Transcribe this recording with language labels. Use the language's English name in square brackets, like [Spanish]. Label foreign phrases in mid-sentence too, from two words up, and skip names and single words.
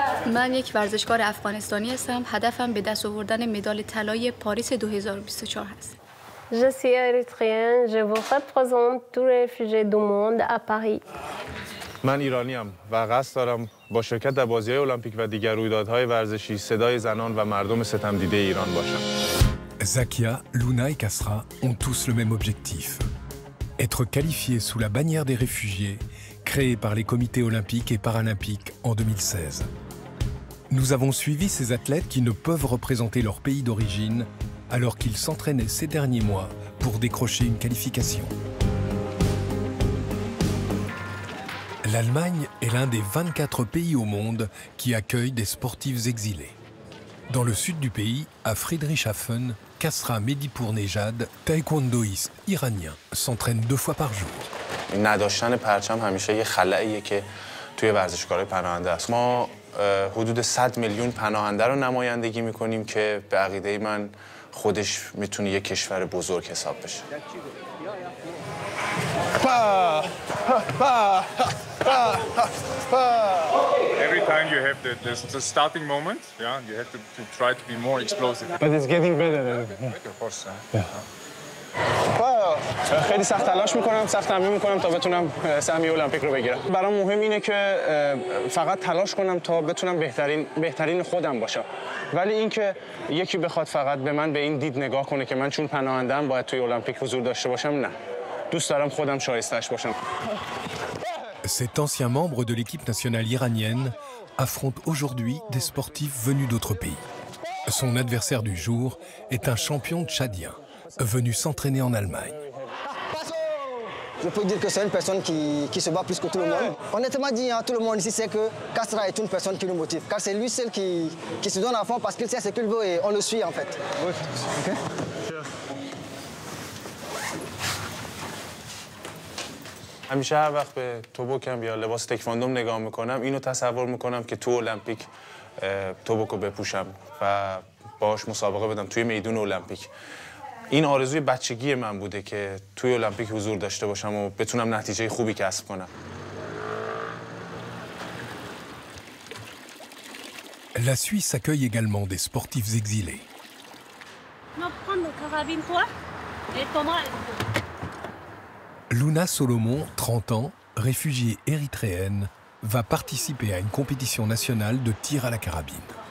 [Persian] من یک ورزشکار افغانستانی هستم. هدفم به دست آوردن مدال طلای پاریس 2024 هست. [French] Je suis érythréenne, je vous représente tous les réfugiés du monde à Paris. [Persian] من ایرانیم و قصد دارم با شرکت در بازی‌های المپیک و دیگر رویدادهای ورزشی صدای زنان و مردم ستمدیده ایران باشم. [French] Zakia, Luna et Kasra ont tous le même objectif. Être qualifiés sous la bannière des réfugiés, créée par les comités olympiques et paralympiques en 2016. Nous avons suivi ces athlètes qui ne peuvent représenter leur pays d'origine alors qu'ils s'entraînaient ces derniers mois pour décrocher une qualification. L'Allemagne est l'un des 24 pays au monde qui accueillent des sportifs exilés. Dans le sud du pays, à Friedrichshafen, Kasra Medipour-Nejad, taekwondoïste iranien, s'entraîne 2 fois par jour. [Persian] نداشتن پرچم همیشه یه خلأیه که توی ورزشکارهای پناهنده است. ما حدود 100 میلیون پناهنده رو نمایندگی میکنیم که به عقیده من خودش میتونه یک کشور بزرگ حساب بشه. [English] Every time you have the starting moment, yeah, you have to try to be more explosive. But it's getting better. Of course. [Persian] خیلی سخت تلاش میکنم، سخت تمرین میکنم تا بتونم سهمیه المپیک رو بگیرم. برام مهم اینه که فقط تلاش کنم تا بتونم بهترین خودم باشم. ولی اینکه یکی بخواد فقط به من به این دید نگاه کنه که من چون پناهنده‌ام باید توی المپیک حضور داشته باشم، نه. دوست دارم خودم شایسته‌اش باشم. [French] Cet ancien membre de l'équipe nationale iranienne affronte aujourd'hui des sportifs venus d'autres pays. Son adversaire du jour est un champion tchadien, venu s'entraîner en Allemagne. Je peux dire que c'est une personne qui se bat plus que tout le monde. Honnêtement dit, tout le monde ici sait que Kasra est une personne qui nous motive. Car c'est lui seul qui se donne à fond parce qu'il sait ce qu'il veut et on le suit en fait. Oui. Okay? [Persian] همیشه هر وقت به توبوکم یا لباس تکواندوم نگاه میکنم اینو تصور میکنم که تو المپیک توبوکو بپوشم و باهاش مسابقه بدم توی میدون المپیک. این آرزوی بچگی من بوده که توی المپیک حضور داشته باشم و بتونم نتیجه خوبی کسب کنم. [French] La Suisse accueille également des sportifs exilés. Luna Solomon, 30 ans, réfugiée érythréenne, va participer à une compétition nationale de tir à la carabine.